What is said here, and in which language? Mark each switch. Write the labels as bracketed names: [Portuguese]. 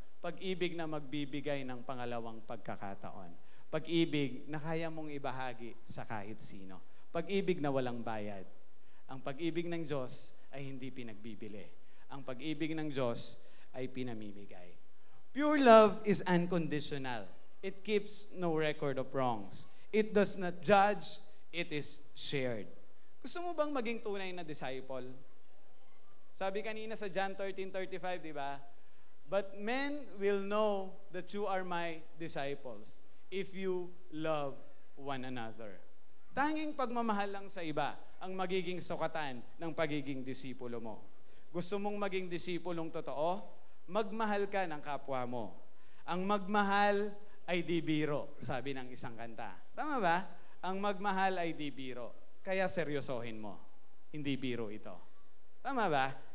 [Filipino] Pag-ibig na magbibigay ng pangalawang pagkakataon. Pag-ibig na kaya mong ibahagi sa kahit sino. Pag-ibig na walang bayad. Ang pag-ibig ng Diyos ay hindi pinagbibili. Ang pag-ibig ng Diyos ay pinamimigay. [English] Pure love is unconditional. It keeps no record of wrongs. It does not judge. It is shared. [Filipino] Gusto mo bang maging tunay na disciple? Sabi kanina sa John 13:35, di ba? [English] But men will know that you are my disciples if you love one another. [Filipino] Tanging pagmamahal lang sa iba ang magiging sukatan ng pagiging disipulo mo. Gusto mong maging disipulong totoo? Magmahal ka ng kapwa mo. Ang magmahal ay di biro, sabi ng isang kanta. Tama ba? Ang magmahal ay di biro. Kaya seryosohin mo. Hindi biro ito. Tama ba?